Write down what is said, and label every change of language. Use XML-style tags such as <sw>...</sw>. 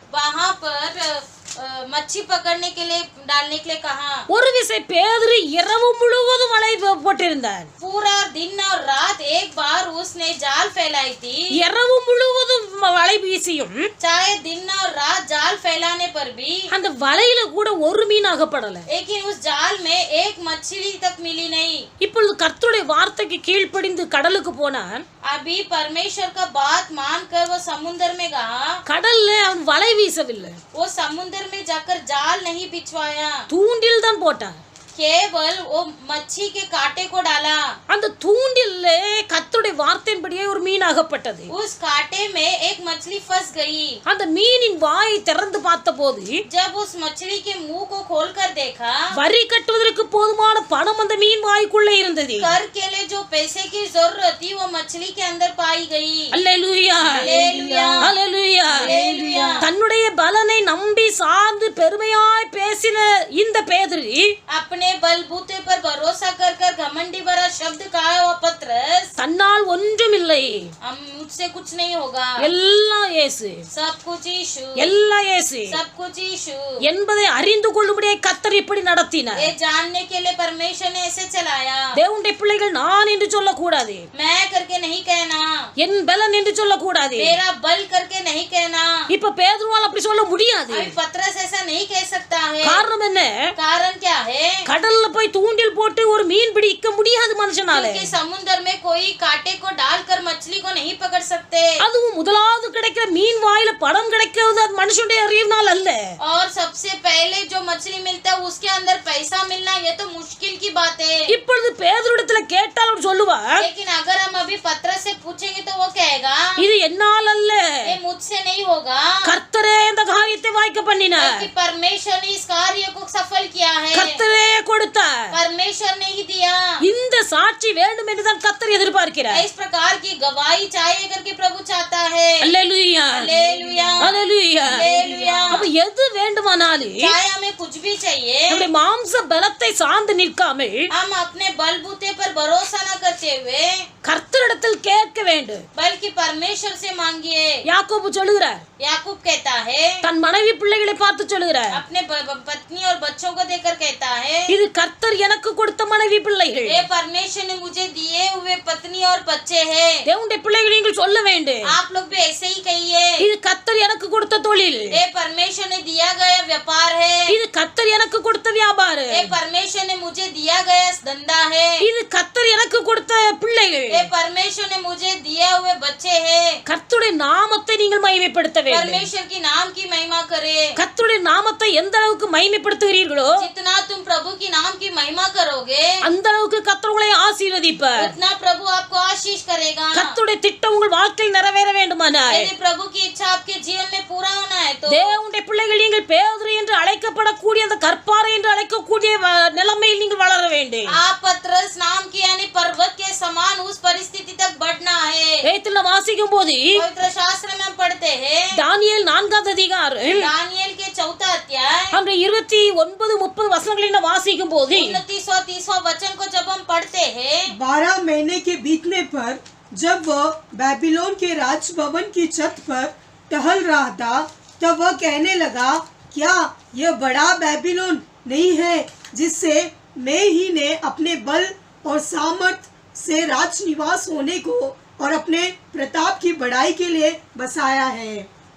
<hi>वहां पर मच्छी पकड़ने के लिए डालने के लिए कहा।</hi> <ta>ஒரு விசை பேதுரு இரவு முழுவதும் வலை போட்டிருந்தார்.</ta> <hi>पूरा दिन और रात एक बार उसने जाल फैलाई थी।</hi> <ta>இரவு முழுவதும் வலை வீசியும்</ta> <hi>चाहे दिन और रात जाल फैलाने पर भी</hi> <ta>அந்த வலையில கூட ஒரு மீன் அகப்படல.</ta> <hi>लेकिन उस जाल में एक मछली तक मिली नहीं।</hi> <ta>இப்பொழுது கர்த்தருடைய வார்த்தைக்கு கீழ்ப்படிந்து கடலுக்கு போனான்.</ta> <hi>अभी परमेश्वर का बात मानकर वो समुद्र में गया।</hi> <ta>கடல்ல அவன் வலை வீசவில்லை,</ta> <hi>वो समुद्र में जाकर जाल नहीं बिछवाया,</hi> <ta>தூண்டில் தான் போட்டான்.</ta> <hi>केवल वो मच्छी के कांटे को डाला।</hi> <ta>அந்த தூண்டில்ல கர்த்தருடைய வார்த்தையின்படியே ஒரு மீன் அகப்பட்டது.</ta> <hi>उस कांटे में एक मछली फंस गई।</hi> <ta>அந்த மீனின் வாயை திறந்து பார்த்தபோது</ta> <hi>जब उस मछली के मुंह को खोलकर देखा,</hi> <ta>வரி கட்டுவதற்கு போதுமான பணம் அந்த மீன் வாய்க்குள்ளே இருந்தது.</ta> <hi>कर के लिए जो पैसे की जरूरत थी वो मछली के अंदर पाई गई।</hi> <ta>அல்லேலூயா,</ta> <hi>हालेलुया,</hi> <ta>அல்லேலூயா.</ta> <hi>हालेलुया।</hi> <ta>தன்னுடைய பலனை நம்பி சார்ந்து பெருமையாய் பேசின இந்த பேதுரு</ta> <hi>अपने बलबूते पर भरोसा कर कर घमंडी भरा शब्द कहा वो पतरस,</hi> <ta>தன்னால் ஒன்றுமில்லை,</ta> <hi>मुझसे कुछ नहीं होगा,</hi> <ta>எல்லாம் இயேசு,</ta> <hi>सब कुछ यीशु,</hi> <ta>எல்லாம் இயேசு</ta> <hi>सब कुछ यीशु</hi> <ta>என்பதை அறிந்து கொள்ளும்படியே கர்த்தர் இப்படி நடத்தினார்.</ta> <hi>ये जानने के लिए परमेश्वर ने ऐसे चलाया।</hi> <ta>தேவனுடைய பிள்ளைகள் நான் என்று சொல்லக்கூடாது,</ta> <hi>मैं करके नहीं कहना,</hi> <ta>என் பலன் என்று சொல்லக்கூடாது.</ta> <hi>मेरा बल करके नहीं कहना।</hi> <ta>இப்ப பேதுருவால் அப்படி சொல்ல முடியாது.</ta> <hi>अभी पतरस ऐसा नहीं कह सकता है।</hi> <ta>காரணம் என்ன?</ta> <hi>कारण क्या है?</hi> <ta>கடல்ல போய் தூண்டில் போட்டு ஒரு மீன் பிடிக்க முடியாது மனுஷனால.</ta> <hi>क्योंकि समुद्र में कोई कांटे को डालकर मछली को नहीं पकड़ सकते।</hi> <ta>அதுவும் முதலாவது கிடைக்கிற மீன் வாயில பணம் கிடைக்கிறது அது மனுஷனுடைய அறிவினால் அல்ல.</ta> <hi>और सबसे पहले जो मछली मिलता है उसके अंदर पैसा मिलना ये तो मुश्किल की बात है।</hi> <ta>இப்பொழுது பேதுருவிடத்துல கேட்டால் அவர் சொல்லுவார்,</ta> <hi>लेकिन अगर हम अभी पतरस से पूछेंगे तो वो कहेगा</hi> <ta>இது என்னால் அல்ல,</ta> <hi>ये मुझसे नहीं होगा,</hi> <ta>கர்த்தரே இந்த காரியத்தை வாய்க்க பண்ணினார்,</ta> <hi>क्योंकि परमेश्वर ने इस कार्य को सफल किया है,</hi> <ta>கர்த்தரே கொடுத்தார்.</ta> <hi>परमेश्वर ने ही दिया।</hi> <ta>இந்த சாட்சி வேண்டும் என்றுதான் கர்த்தர் எதிர்பார்க்கிறார்.</ta> <hi>इस प्रकार की गवाही चाहिए करके प्रभु चाहता है।</hi> <ta>அல்லேலூயா,</ta> <hi>हालेलुया,</hi> <ta>அல்லேலூயா.</ta> <hi>हालेलुया।</hi> <ta>அப்ப எது வேண்டுமானாலும்</ta> <hi>चाहे हमें कुछ भी चाहिए,</hi> <ta>நம்முடைய மாம்ச பலத்தை சார்ந்து நிற்காமல்</ta> <hi>हम अपने बलबूते पर भरोसा न करते हुए</hi> <ta>கர்த்தரிடத்தில் கேட்க வேண்டும்.</ta> <hi>बल्कि परमेश्वर से मांगिए।</hi> <ta>யாக்கோபு சொல்லுகிறார்,</ta> <hi>याकूब कहता है,</hi> <ta>தன் மனைவி பிள்ளைகளை பார்த்து சொல்லுகிறார்,</ta> <hi>अपने पत्नी और बच्चों को देखकर कहता है,</hi> <ta>இது கர்த்தர் எனக்கு கொடுத்த மனைவி பிள்ளைகள்.</ta> <hi>ये परमेश्वर ने मुझे दिए हुए पत्नी और बच्चे हैं।</hi> <ta>தேவனுடைய பிள்ளைகள் நீங்கள் சொல்ல வேண்டும்,</ta> <hi>आप लोग भी ऐसे ही कहिए,</hi> <ta>இது கர்த்தர் எனக்கு கொடுத்த தொழில்,</ta> <hi>ये परमेश्वर ने दिया गया व्यापार है,</hi> <ta>இது கர்த்தர் எனக்கு கொடுத்த வியாபாரம்,</ta> <hi>ये परमेश्वर ने मुझे दिया गया धंधा है,</hi> <ta>இது கர்த்தர் எனக்கு கொடுத்த பிள்ளைகள்.</ta> <hi>ये परमेश्वर ने मुझे दिए हुए बच्चे हैं।</hi> <ta>கர்த்தருடைய நாமத்தை நீங்கள் மகிமைப்படுத்த வேண்டும்.</ta> <hi>परमेश्वर की नाम की महिमा करे।</hi> <ta>கர்த்தருடைய நாமத்தை எந்த அளவுக்கு மகிமைப்படுத்துகிறீர்களோ</ta> <hi>जितना तुम प्रभु की नाम की महिमा करोगे,</hi> <ta>அந்த அளவுக்கு கர்த்தர் உங்களை ஆசீர்வதிப்பார்.</ta> <hi>उतना प्रभु आपको आशीष करेगा।</hi> <ta>கர்த்தருடைய திட்டம் உங்கள் வாழ்க்கையில் நிறைவேற வேண்டுமானால்</ta> <hi>यदि प्रभु की इच्छा आपके जीवन में पूरा होना है तो</hi> <ta>தேவனுடைய பிள்ளைகள் நீங்கள் பேதுரு என்று அழைக்கப்படக்கூடிய அந்த கற்பாறை என்று அழைக்கக்கூடிய நிலைமையில் நீங்கள் வளர வேண்டும்.</ta> <hi>आप पतरस नाम की यानी पर्वत के समान उस परिस्थिति तक बढ़ना है।</hi> <ta>வேதத்தில் வாசிக்கும் போது</ta> <hi>पवित्र शास्त्र में हम पढ़ते हैं,</hi> <ta>தானியேல் 4ஆம் அதிகாரம்</ta> <hi>दानियेल के 4 अध्याय</hi> <ta>அந்த 29-30 वचनங்களை நாம் வாசிக்கும் போது</ta> <hi>29 और 30 वचन को जब हम पढ़ते हैं, 12 महीने के बीतने पर जब वह बेबीलोन के राजभवन की छत पर टहल रहा था, तब वह कहने लगा, क्या यह बड़ा बेबीलोन नहीं है जिससे मैं ही ने अपने बल और सामर्थ से राज निवास होने को और अपने प्रताप की बढ़ाई के लिए बसाया है।</hi>